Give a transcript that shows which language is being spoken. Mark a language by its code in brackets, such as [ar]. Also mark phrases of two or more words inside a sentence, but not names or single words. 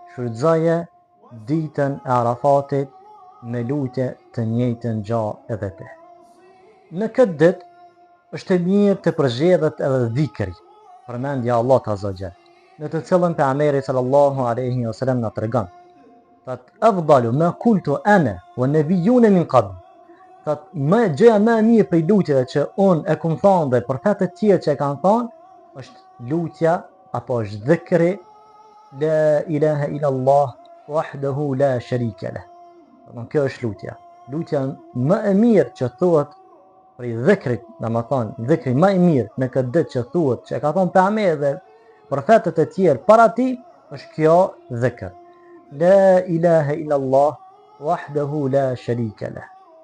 [sq] Andaj shfrytzoje ditën e Arafatit me lutje të njëjtën gjë edhe ti. Në këtë ditë është e mirë të përzihet edhe dhikri, përmendja Allahut [ar] عز وجل, [sq] në të cilën pejgamberi [ar] صلى الله عليه وسلم [sq] na tregon. [ar] Thot أفضل ما قلت أنا ونبيونا من قبل. [sq] Thot gjëja më e mirë për lutjeve që unë e kam thënë dhe profetët e tjerë që e kanë thënë është lutja apo është dhikri [ar] لا إله إلا الله وحده لا شريك له. [sq] Kjo është lutja. Lutja më e mirë që thuhet për dhikrit, domethënë dhikri më i mirë në këtë ditë që thuhet, që ka thënë pejgamberi dhe profetët e tjerë para tij, është kjo dhikr. [ar] لا إله إلا الله وحده لا شريك له.